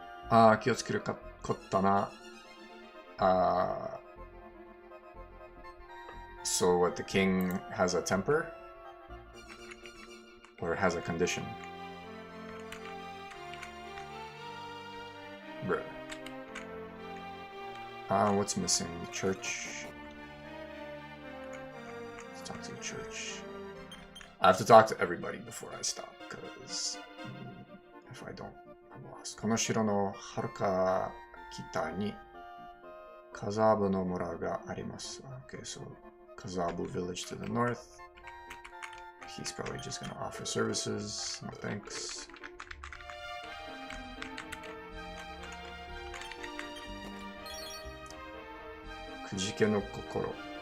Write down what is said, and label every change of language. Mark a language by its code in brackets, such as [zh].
[ja] Ah, 気をつけることな. [en] So what, the king has a temper? Or has a condition? Bruh. What's missing? The church. Let's talk to the church. I have to talk to everybody before I stop, because if I don't, I'm lost. [ja] この城のはるか北にカザーブの村があります。 [en] Okay, so Kazabu village to the north. He's probably just gonna offer services. No thanks. [ja] Kujike no kokoro.